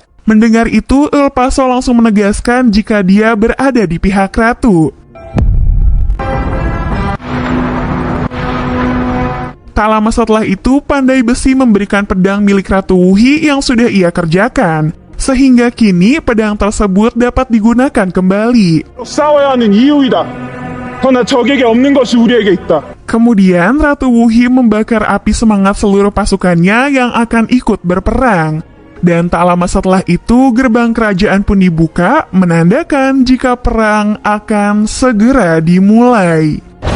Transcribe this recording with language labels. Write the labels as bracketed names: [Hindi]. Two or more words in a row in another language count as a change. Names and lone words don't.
[Indonesian] Mendengar itu, El Paso langsung menegaskan jika dia berada di pihak Ratu. Tak lama setelah itu, Pandai Besi memberikan pedang milik Ratu Wuhi yang sudah ia kerjakan. Sehingga kini pedang tersebut dapat digunakan kembali. [Korean] 싸워야 하는 이유이다. 허나 적에게 없는 것이 우리에게 있다. [Indonesian] Kemudian Ratu Wuhi membakar api semangat seluruh pasukannya yang akan ikut berperang. Dan tak lama setelah itu gerbang kerajaan pun dibuka, menandakan jika perang akan segera dimulai.